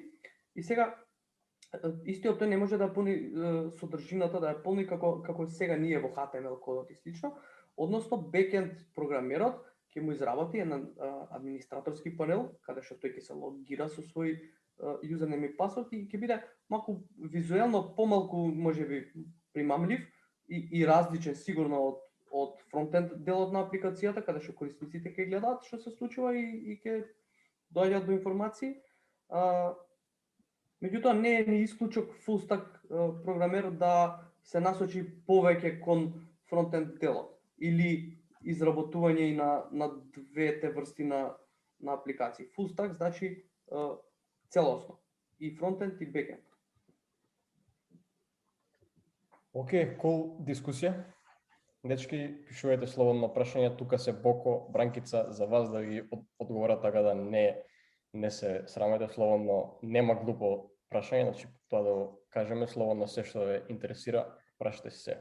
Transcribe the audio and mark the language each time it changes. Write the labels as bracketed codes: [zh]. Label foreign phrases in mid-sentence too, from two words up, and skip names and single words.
[mk] И сега истиот тој не може да пуни содржината, да ја полни како сега ние во HTML кодот и слично, односно бекенд програмерот ќе му изработи еден администраторски панел каде што тој ќе се логира со свој юзернем и пасворд и ќе биде малку визуелно помалку можеби примамлив и различен сигурно од фронтенд делот на апликацијата каде што корисниците ќе гледаат што се случува и ќе доаѓаат до информации. Меѓутоа не е ни исклучок [en] full stack [mk] програмер да се насочи повеќе кон фронтенд делот или изработување и на двете врсти на апликации. [en] Full stack [mk] значи целосно, и фронтенд и бекенд. Океј, cool дискусија. Дечки, пишувајте слободно прашања, тука се Боко, Бранкица за вас да ви одговорат, така да не се срамете, слободно, нема глупо прашање, значи тоа да го кажеме слободно, се што ве интересира, прашате се.